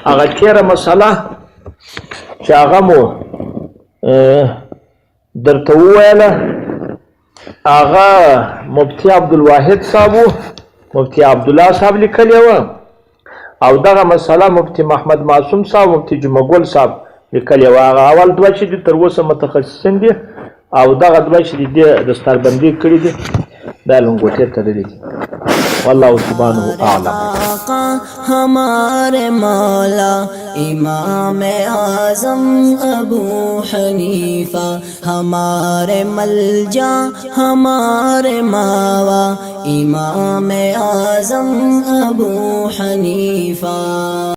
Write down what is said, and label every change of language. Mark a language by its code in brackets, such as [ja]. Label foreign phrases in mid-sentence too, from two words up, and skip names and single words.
[ps] هغه تېره مسله چې هغه مو درته وویله هغه مفتي عبدالواحد صاحب مفتي عبدالله صاحب لیکلې وه او دغه مسله مفتي محمد معصوم صاحب مفتي جمعګل صاحب لیکلې وه. هغه اول دوه چې دي تر اوسه متخصصین دي او دغه دوه چې دي دستاربندي کړي دي دا لنګوټې تړلي دي. [ar] والله سبحانه اعلم. [ur] ہمارے مولا امام اعظم ابو حنیفہ ہمارے ملجا ہمارے ماوا امام اعظم ابو حنیفہ.